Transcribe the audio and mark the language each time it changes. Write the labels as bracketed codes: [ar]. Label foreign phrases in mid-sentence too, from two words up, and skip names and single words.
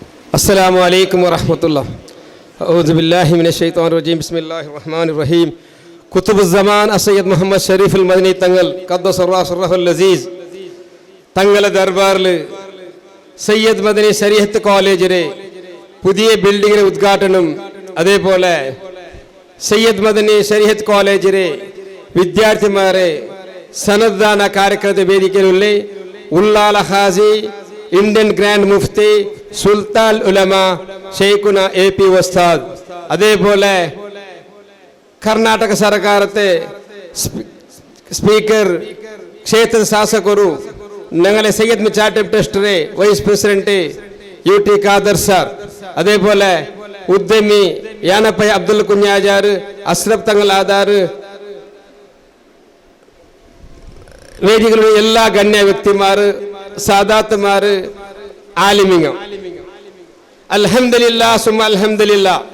[ar] السلام عليكم ورحمة الله. أعوذ بالله من الشيطان الرجيم. بسم الله الرحمن الرحيم. كتب الزمان السيد محمد شريف المدني തങ്ങൾ قدس الله سره اللذيذ [ml] തങ്ങളെ ദർബാറിൽ സയ്യദ് മദനി ശരീഅത്ത് കോളേജിലെ പുതിയ ബിൽഡിങ്ങിന്റെ ഉദ്ഘാടനം, അതേപോലെ സയ്യദ് മദനി ശരീഅത്ത് കോളേജിലെ വിദ്യാർത്ഥിമാരെ സനദ്ദാന കാര്യക്രമത്തെ വേദിക്കലുള്ള ഉള്ളാല ഹാസി ഇന്ത്യൻ ഗ്രാൻഡ് മുഫ്തി സുൽത്താൻ ഉലമ ഷെയ്ഖുന AP ഉസ്താദ്, അതേപോലെ [kn] ಕರ್ನಾಟಕ ಸರ್ಕಾರത്തെ ಸ್ಪೀಕರ್ ಕ್ಷೇತ್ರ ಶಾಸಕರು [ml] ഞങ്ങളെ സയ്യദ് ചാരിറ്റബിൾ ട്രസ്റ്റിലെ വൈസ് പ്രസിഡന്റ് UT ഖാദർ സാർ, അതേപോലെ ഉദ്യമി യാനപ്പയ അബ്ദുൽ കുഞ്ഞാജാർ, അസ്രഫ് തങ്ങൾ ആധാർ, വേദികളിലെ എല്ലാ ഗണ്യ വ്യക്തിമാർ, സാദാത്തുമാർ, ആലിമിങ്ങൾ, [ar] الحمد لله ثم الحمد لله.